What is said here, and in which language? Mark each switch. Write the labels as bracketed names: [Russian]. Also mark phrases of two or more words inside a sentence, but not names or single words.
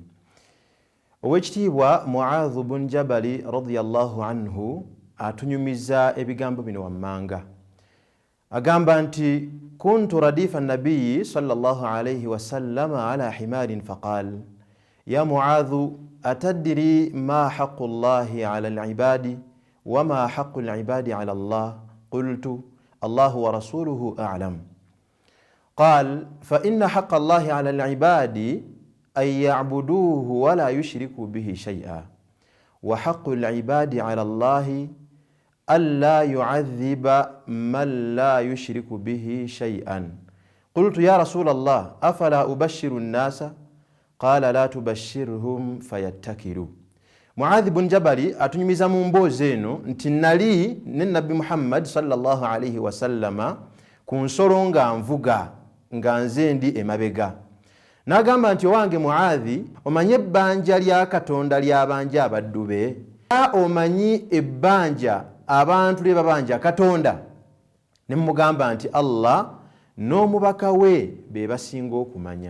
[Ganda] Oweekitiibwa Mu'adh bun Jabal [Arabic] رضي الله عنه [Ganda] atunyumiza ebigambo bino wammanga. Agamba nti [Arabic] كنت رديف النبي صلى الله عليه وسلم على حمار فقال يا معاذ أتدري ما حق الله على العباد وما حق العباد على الله قلت الله ورسوله أعلم. قال فإن حق الله على العباد أن يعبدوه ولا يشركوا به شيئا وحق العباد على الله ألا يعذب من لا يشرك به شيئا. قلت يا رسول الله أفلا أبشر الناس؟ قال لا تبشرهم فيتكلوا. [Ganda] Mu'adh bun Jabal atunyumiza mu mboozi eno nti nali ne Nabbi Muhammad [Arabic] صلى الله عليه وسلم [Ganda] ku nsolo nga nvuga nga nze ndi emabega. N'agamba nti owange Mu'adh, omanyi ebbanja lya Katonda ly'abanja abaddu be? Omanyi ebbanja abantu lye babanja Katonda? Ne mugamba nti Allah n'omubaka we be basinga okumanya.